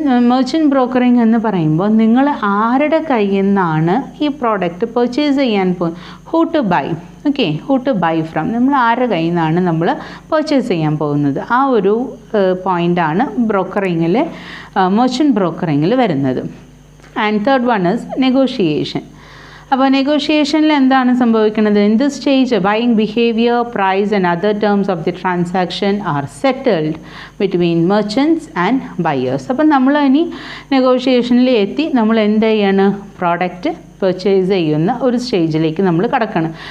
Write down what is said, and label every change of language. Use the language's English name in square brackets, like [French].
[Malayalam] merchant brokering എന്ന് പറയുമ്പോൾ നിങ്ങൾ ആരുടെ കയ്യിൽ നിന്നാണ് ഈ പ്രോഡക്റ്റ് പർച്ചേസ് ചെയ്യാൻ പോകുന്നത്, [English] who to buy, [Malayalam] okay, [English] who to buy from, [Malayalam] നമ്മൾ ആരുടെ കയ്യിൽ നിന്നാണ് നമ്മൾ പർച്ചേസ് ചെയ്യാൻ പോകുന്നത്, ആ ഒരു പോയിൻ്റാണ് ബ്രോക്കറിങ്ങിൽ മെർച്ചൻറ്റ് ബ്രോക്കറിങ്ങിൽ വരുന്നത്. [English] And third one is negotiation. [Malayalam] അപ്പോൾ നെഗോഷിയേഷനിൽ എന്താണ് സംഭവിക്കുന്നത്? [English] In this stage buying behaviour, price and other terms of the transaction are settled between merchants and buyers. [Malayalam] അപ്പം നമ്മൾ ഇനി നെഗോഷിയേഷനിൽ എത്തി നമ്മൾ എന്ത് ചെയ്യാണ്, പ്രോഡക്റ്റ് പർച്ചേസ് ചെയ്യുന്ന ഒരു സ്റ്റേജിലേക്ക് നമ്മൾ കടക്കണം.